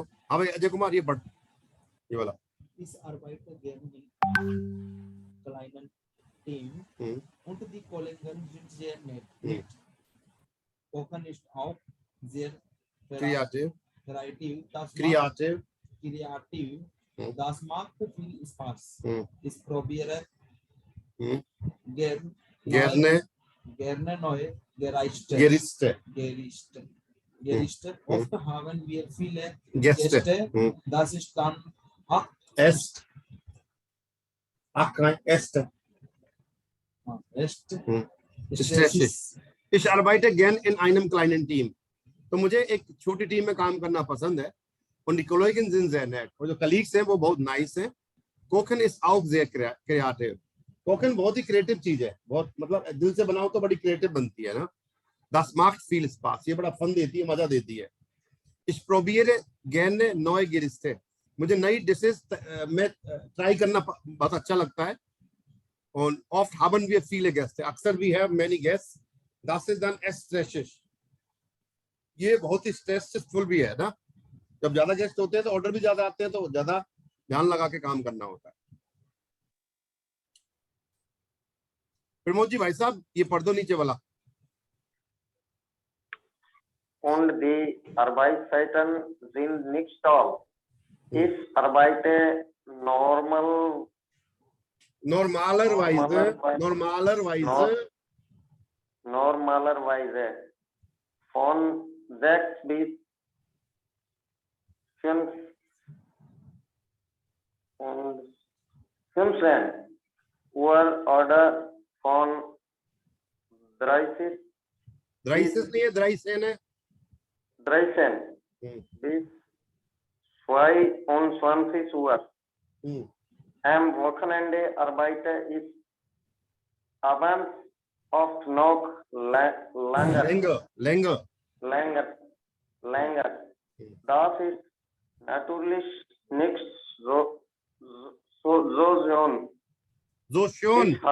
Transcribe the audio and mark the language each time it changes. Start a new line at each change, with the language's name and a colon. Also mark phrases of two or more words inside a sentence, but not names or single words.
Hindi: हाँ भाई अजय कुमार ये पढ़, ये वाला।
German: Is Arbeiter gegen die kleinen Team und die Kollegen sind sehr nett. Kochen ist auch sehr Kreativ, kreativ. Das macht viel Spaß. Ich probiere gerne neue Gerichte. Oft haben wir viele Gäste. Das ist dann Ich arbeite gern in einem kleinen Team।
Hindi: तो मुझे एक छोटी टीम में काम करना पसंद है।
German: Und die Kollegen sind sehr nett,
Hindi: और जो कलीग्स हैं वो बहुत नाइस हैं।
German: Kochen ist auch sehr kreativ।
Hindi: कोकन बहुत ही क्रिएटिव चीज है, बहुत मतलब दिल से बनाओ तो बड़ी क्रिएटिव बनती है ना।
German: Das macht viel Spaß,
Hindi: ये बड़ा फन देती है, मजा देती है।
German: Ich probiere gerne neue Gerichte,
Hindi: मुझे नई डिशेस में ट्राई करना बहुत अच्छा लगता है।
German: Und oft haben wir viele Gäste.
English: अक्सर we have many guests.
German: Das ist dann stressig.
Hindi: ये बहुत ही स्ट्रेसफुल भी है ना, जब ज्यादा गेस्ट होते हैं तो ऑर्डर भी ज्यादा आते हैं, तो ज्यादा ध्यान लगा के काम करना होता है। प्रमोद जी भाई साहब, ये पढ़ दो नीचे वाला।
German: Und die Arbeitszeiten sind nicht toll. Ich arbeite normalerweise normalerweise von 6 bis 5 und 15 Uhr oder von 30
Hindi: नहीं है, 13 है।
German: 13 bis 22 Uhr. Am Wochenende arbeite ich abends oft noch länger. Das ist natürlich nicht so schön.